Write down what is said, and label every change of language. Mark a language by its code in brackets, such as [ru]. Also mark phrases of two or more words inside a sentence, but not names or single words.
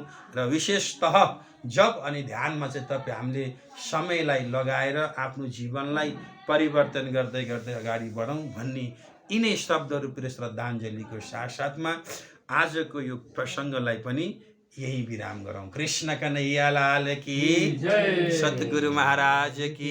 [ne] र विशेषतः जप अनि ध्यानमा चाहिँ तपाईँ हामीले समयलाई लगाएर आफ्नो जीवनलाई परिवर्तन गर्दै अगाडि बढौँ भन्ने यिनै शब्दहरू प्रिय श्रद्धाञ्जलीको साथसाथमा आजको यो प्रसङ्गलाई पनि यही विराम गरौँ। [hi] कृष्ण कन्हैया लाल की जय, सद्गुरु महाराज की